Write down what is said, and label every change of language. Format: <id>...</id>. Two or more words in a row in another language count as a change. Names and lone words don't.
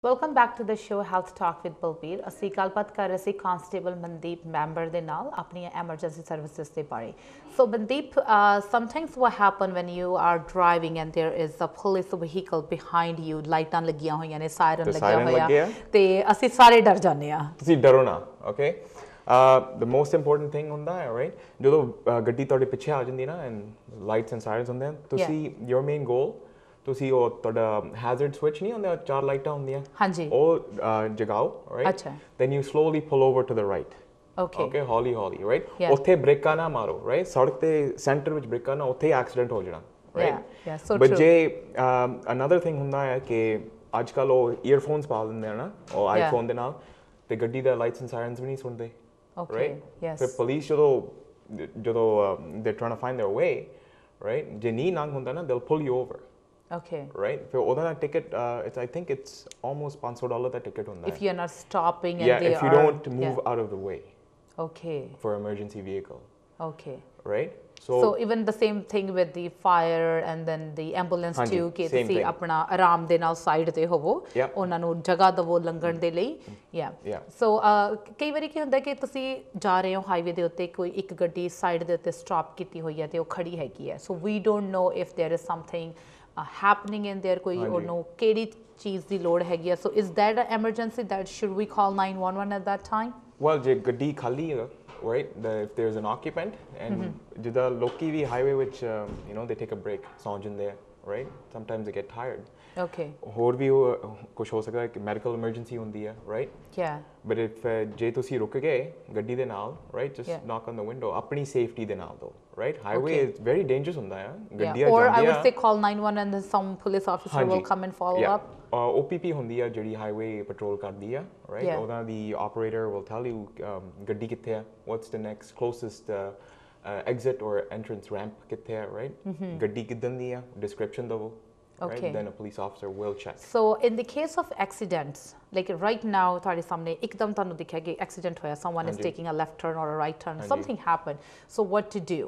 <en>Welcome back to the show Health Talk with Balbir.</en> <pa>ਅਸੀਂ ਗੱਲਬਾਤ ਕਰ ਰਹੇ ਸੀ ਕਾਂਸਟੇਬਲ ਮਨਦੀਪ ਮੈਂਬਰ ਦੇ ਨਾਲ ਆਪਣੀਆਂ</pa> <en>emergency services</en> <pa>ਦੇ ਬਾਰੇ.</pa> <en>So Mandip, sometimes what happen when you are driving and there is a police vehicle behind you,</en> <pa>ਲਾਈਟਾਂ ਲੱਗੀਆਂ ਹੋਈਆਂ ਨੇ, ਸਾਇਰਨ ਲੱਗਿਆ ਹੋਇਆ ਤੇ ਅਸੀਂ ਸਾਰੇ ਡਰ ਜਾਂਦੇ ਆ. ਤੁਸੀਂ ਡਰੋ ਨਾ,</pa> <en>okay? The most important thing</en> <pa>ਹੁੰਦਾ ਹੈ,</pa> <en>right?</en> <pa>ਜਦੋਂ ਗੱਡੀ ਤੁਹਾਡੇ ਪਿੱਛੇ ਆ ਜਾਂਦੀ ਨਾ</pa> <en>and lights and sirens</en> <pa>ਹੁੰਦੇ ਹਨ, ਤੁਸੀਂ</pa> <en>your main goal</en> <pa>ਤੁਸੀਂ ਉਹ ਤੁਹਾਡਾ</pa> <en>hazard switch</en> <pa>ਨਹੀਂ ਹੁੰਦਾ, ਚਾਰ ਲਾਈਟਾਂ ਹੁੰਦੀਆਂ, ਹਾਂਜੀ, ਉਹ ਜਗਾਓ, ਰਾਈਟ? ਅੱਛਾ,</pa> <en>then you slowly pull over to the right,</en> <pa>okay, ਹੌਲੀ ਹੌਲੀ, ਰਾਈਟ? ਉੱਥੇ ਬ੍ਰੇਕਾਂ ਨਾ ਮਾਰੋ, ਰਾਈਟ? ਸੜਕ ਤੇ ਸੈਂਟਰ ਵਿੱਚ ਬ੍ਰੇਕਾਂ ਨਾ, ਉੱਥੇ ਐਕਸੀਡੈਂਟ ਹੋ ਜਾਣਾ, ਰਾਈਟ? ਬਟ ਜੇ</pa> <en>another thing</en> <pa>ਹੁੰਦਾ ਹੈ ਕਿ ਅੱਜ ਕੱਲ੍ਹ ਉਹ ਈਅਰਫੋਨਸ ਪਾ ਦਿੰਦੇ ਆ ਨਾ ਉਹ ਆਈਫੋਨ ਦੇ ਨਾਲ, ਤੇ ਗੱਡੀ ਦਾ</pa> <en>lights and sirens</en> <pa>ਵੀ ਨਹੀਂ ਸੁਣਦੇ, ਰਾਈਟ? ਫਿਰ ਪੁਲਿਸ ਜਦੋਂ</pa> <en>they're trying to find their way, right?</en> <pa>ਜੇ ਨਹੀਂ ਨੰਗ ਹੁੰਦਾ ਨਾ,</pa> <en>they'll pull you over. Okay. Right? For other ticket, I think it's almost $500 that ticket on that. If you're not stopping and they if you don't move out of the way. Okay. For emergency vehicle. Okay. Right? So even the same thing with the fire and then the ambulance too,</en> <pa>ਕਿ ਤੁਸੀਂ ਆਪਣਾ ਆਰਾਮ ਦੇ ਨਾਲ ਸਾਈਡ ਤੇ ਹੋਵੋ, ਉਹਨਾਂ ਨੂੰ ਜਗ੍ਹਾ ਦਵੋ ਲੰਘਣ ਦੇ ਲਈ. So ਕਈ ਵਾਰੀ ਕੀ ਹੁੰਦਾ ਕਿ ਤੁਸੀਂ ਜਾ ਰਹੇ ਹੋ ਹਾਈਵੇ ਦੇ ਉੱਤੇ, ਕੋਈ ਇੱਕ ਗੱਡੀ ਸਾਈਡ ਦੇ ਉੱਤੇ ਸਟਾਪ ਕੀਤੀ ਹੋਈ ਹੈ ਤੇ ਉਹ ਖੜੀ ਹੈਗੀ ਹੈ.</pa> <en>So we don't know if there is something happening in there,</en> <pa>ਕੋਈ ਉਹਨੂੰ ਕਿਹੜੀ ਚੀਜ਼ ਦੀ ਲੋੜ ਹੈਗੀ ਹੈ.</pa> <en>So is that an emergency that should we call 911 at that time? Well,</en> <pa>ਜੇ ਗੱਡੀ ਖਾਲੀ ਹੈ,</pa> <en>right? If there's an occupant and</en> <pa>ਜਿੱਦਾਂ ਲੋਕੀ ਵੀ highway ਵਿੱਚ</pa> <en>they take a break,</en> <pa>ਸੌਂ ਜਾਂਦੇ ਆ,</pa> <en>right? Sometimes they get tired.</en> <pa>Okay. ਹੋਰ ਵੀ ਕੁਝ ਹੋ ਸਕਦਾ ਹੈ ਕਿ</pa> <en>medical emergency</en> <pa>ਹੁੰਦੀ ਹੈ,</pa> <en>right? Yeah. But if</en> <pa>ਜੇ ਤੁਸੀਂ ਰੁਕ ਗਏ ਗੱਡੀ ਦੇ ਨਾਲ,</pa> <en>right? Just knock on the window,</en> <pa>ਆਪਣੀ ਸੇਫਟੀ ਦੇ ਨਾਲ ਦੋ,</pa> <en>right? Highway is very dangerous</en> <pa>ਹੁੰਦਾ ਹੈ, ਗੱਡੀਆਂ ਜਾਂਦੀਆਂ,</pa> <en>or I would say call 911 and then some police officer will come and follow up.</en> <pa>OPP ਹੁੰਦੀ ਹੈ ਜਿਹੜੀ</pa> <en>highway patrol</en> <pa>ਕਰਦੀ ਹੈ, right? ਉਹਨਾਂ ਦੀ</pa> <en>operator will tell you</en> <pa>ਗੱਡੀ ਕਿੱਥੇ ਹੈ,</pa> <en>what's the next closest exit or entrance ramp</en> <pa>ਕਿੱਥੇ ਹੈ,</pa> <en>right?</en> <pa>ਗੱਡੀ ਕਿੱਦਾਂ ਦੀ ਹੈ, description ਦਵੋ.</pa> <en>Right? Then a police officer will check. So in the case of accidents, like right now</en> <pa>ਤੁਹਾਡੇ ਸਾਹਮਣੇ ਇੱਕਦਮ ਤੁਹਾਨੂੰ ਦਿਖਿਆ ਕਿ accident ਹੋਇਆ,</pa> <en>someone is taking a left turn or a right turn, something happened, so what to do?</en>